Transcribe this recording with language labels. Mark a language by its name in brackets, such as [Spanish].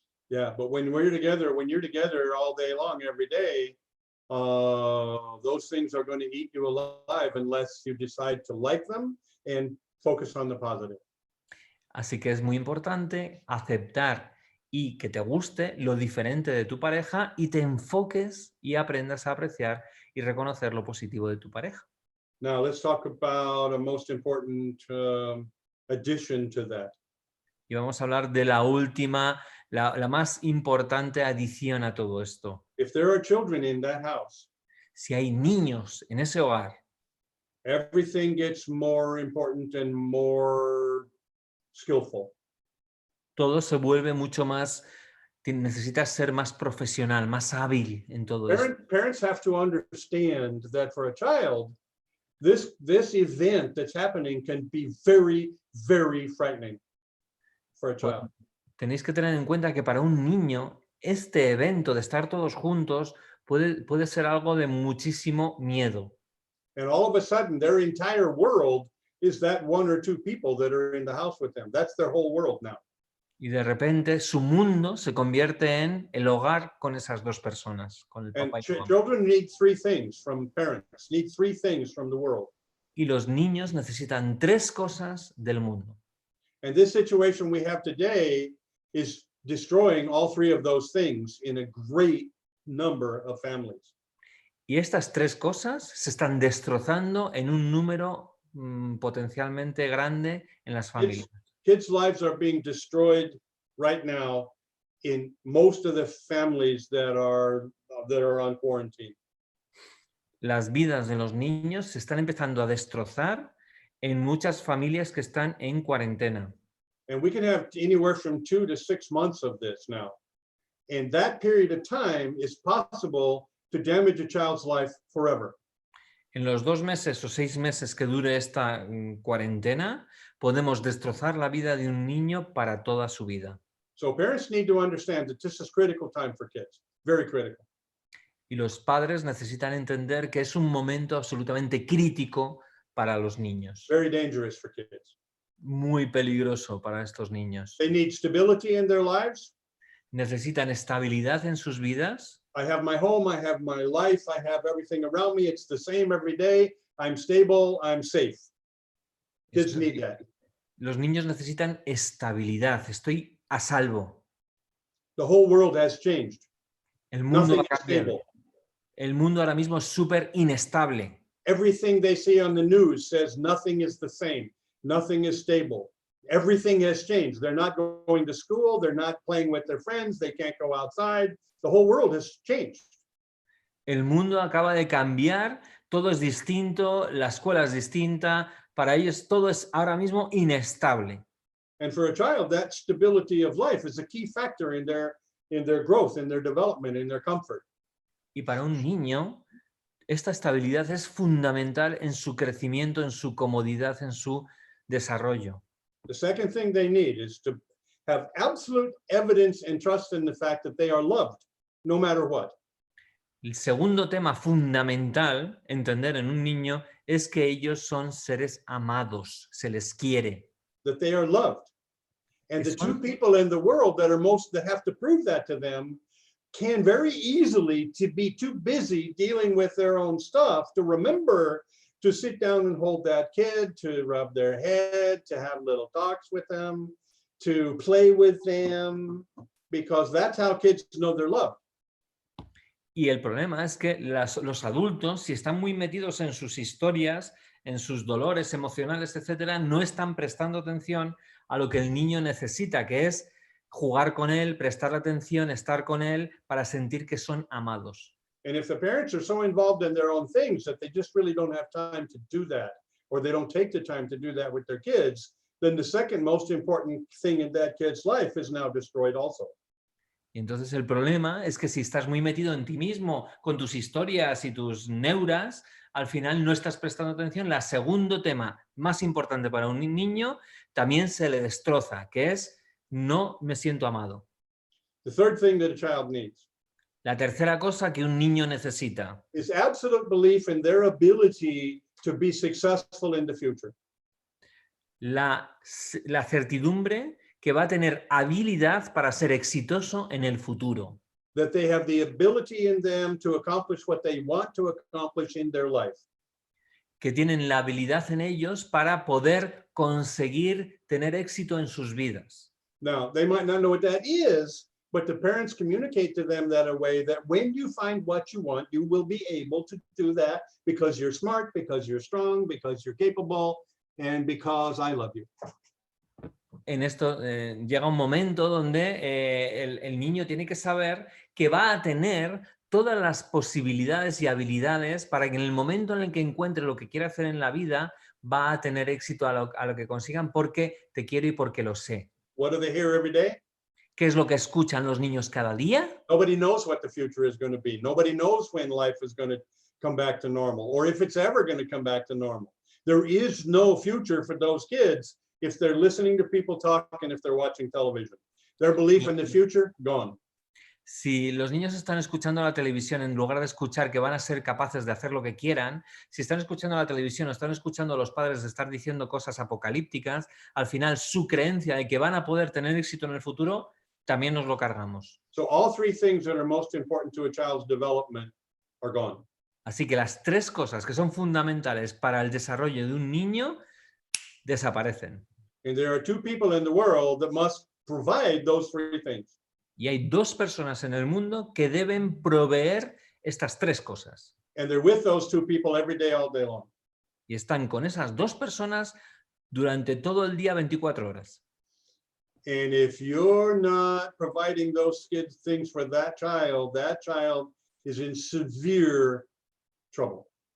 [English] Yeah, but when you're together all day long, every day, those things are going to eat you alive unless you decide to like them and focus on the positive. [Spanish] Así que es muy importante aceptar y que te guste lo diferente de tu pareja y te enfoques y aprendas a apreciar y reconocer lo positivo de tu pareja. [English] Now let's talk about a most important addition to that. [Spanish] Y vamos a hablar de la última, la más importante adición a todo esto. [English] If there are children in that house, [Spanish] Si hay niños en ese hogar, [English] everything gets more important and more skillful. [Spanish] todo se vuelve mucho más, necesitas ser más profesional, más hábil en todo esto. [English] Parents have to understand that for a child, this event that's happening can be very, very frightening for a child. [Spanish] Tenéis que tener en cuenta que para un niño este evento de estar todos juntos puede ser algo de muchísimo miedo. [English] And all of a sudden, their entire world is that one or two people that are in the house with them. That's their whole world now. [Spanish] Y de repente su mundo se convierte en el hogar con esas dos personas, con el [English] And [Spanish] papá y la mamá. [English] children need three things from parents, need three things from the world. [Spanish] Y los niños necesitan tres cosas del mundo. [English] And this situation we have today is destroying all three of those things in a great number of families. [Spanish] Y estas tres cosas se están destrozando en un número potencialmente grande en las familias. [English] Kids' lives are being destroyed right now in most of the families that are on quarantine. [Spanish] Las vidas de los niños se están empezando a destrozar en muchas familias que están en cuarentena. [English] And we can have anywhere from 2 to 6 months of this now. And that period of time is possible to damage a child's life forever. [Spanish] En los 2 meses o 6 meses que dure esta cuarentena, podemos destrozar la vida de un niño para toda su vida. [English] So parents need to understand that this is critical time for kids, very critical. [Spanish] Y los padres necesitan entender que es un momento absolutamente crítico para los niños. [English] Very dangerous for kids. [Spanish] Muy peligroso para estos niños. [English] They need stability in their lives. [Spanish] Necesitan estabilidad en sus vidas. [English] I have my home, I have my life, I have everything around me. It's the same every day. I'm stable, I'm safe. Kids need that. [Spanish] Los niños necesitan estabilidad. Estoy a salvo. [English] The whole world has changed. [Spanish] El mundo [English] Nothing [Spanish] ha [English] is [Spanish] cambiado. [English] stable. [Spanish] El mundo ahora mismo es súper inestable. [English] Everything they see on the news says nothing is the same. Nothing is stable. Everything has changed. They're not going to school. They're not playing with their friends. They can't go outside. The whole world has changed. [Spanish] El mundo acaba de cambiar. Todo es distinto. La escuela es distinta. Para ellos todo es ahora mismo inestable. [English] And for a child, that stability of life is a key factor in their growth, in their development, in their comfort. [Spanish] Y para un niño, esta estabilidad es fundamental en su crecimiento, en su comodidad, en su desarrollo. [English] The second thing they need is to have absolute evidence and trust in the fact that they are loved, no matter what. [Spanish] El segundo tema fundamental, entender en un niño, es que ellos son seres amados, se les quiere. [English] That they are loved. And the two people in the world that have to prove that to them can very easily to be too busy dealing with their own stuff to remember to sit down and hold that kid, to rub their head, to have little talks with them. to play with them, because that's how kids know they're loved. [Spanish] Y el problema es que los adultos, si están muy metidos en sus historias, en sus dolores emocionales, etcétera, no están prestando atención a lo que el niño necesita, que es jugar con él, prestarle atención, estar con él para sentir que son amados. [English] And if the parents are so involved in their own things that they just really don't have time to do that, or they don't take the time to do that with their kids, then the second most important thing in that kid's life is now destroyed also. [Spanish] Y entonces el problema es que si estás muy metido en ti mismo, con tus historias y tus neuras, al final no estás prestando atención. El segundo tema más importante para un niño también se le destroza, que es no me siento amado. [English] The third thing that a child needs [Spanish] La tercera cosa que un niño necesita [English] is absolute belief in their ability to be successful in the future. [Spanish] la certidumbre que va a tener habilidad para ser exitoso en el futuro. [English] That they have the ability in them to accomplish what they want to accomplish in their life. [Spanish] Que tienen la habilidad en ellos para poder conseguir tener éxito en sus vidas. [English] Now, they might not know what that is, but the parents communicate to them that a way that when you find what you want, you will be able to do that because you're smart, because you're strong, because you're capable, and because I love you. [Spanish] En esto llega un momento donde el niño tiene que saber que va a tener todas las posibilidades y habilidades para que en el momento en el que encuentre lo que quiere hacer en la vida, va a tener éxito a lo que consigan porque te quiero y porque lo sé. [English] What do they hear every day? [Spanish] ¿Qué es lo que escuchan los niños cada día? [English] Nobody knows what the future is going to be. Nobody knows when life is going to come back to normal, or if it's ever going to come back to normal. There is no future for those kids if they're listening to people talk and if they're watching television. Their belief in the future, gone. [Spanish] Si los niños están escuchando la televisión en lugar de escuchar que van a ser capaces de hacer lo que quieran, si están escuchando la televisión o están escuchando a los padres de estar diciendo cosas apocalípticas, al final su creencia de que van a poder tener éxito en el futuro, también nos lo cargamos. [English] So all three things that are most important to a child's development are gone. [Spanish] Así que las tres cosas que son fundamentales para el desarrollo de un niño desaparecen. [English] And there are two people in the world that must provide those three things. [Spanish] Y hay dos personas en el mundo que deben proveer estas tres cosas. [English] And they're with those two people every day, all day long. [Spanish] Y están con esas dos personas durante todo el día, 24 horas. [English] And if you're not providing those things for that child is in severe trouble.